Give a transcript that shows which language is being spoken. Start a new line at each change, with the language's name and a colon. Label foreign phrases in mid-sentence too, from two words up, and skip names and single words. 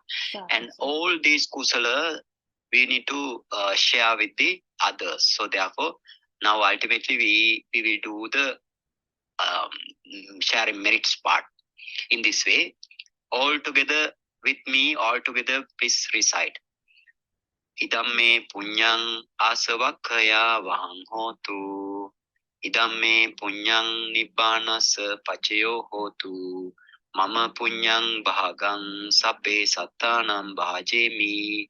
English: And all these kusala we need to share with the others. So therefore, now ultimately we will do the sharing merits part. In this way, all together with me, all together, please recite.
Pali: Idam me punyang asavakkaya vahang hotu. Idam me punyang nibbanasa pacayo hotu. Mama punyang bahagang sabbe sattanam bhajemi.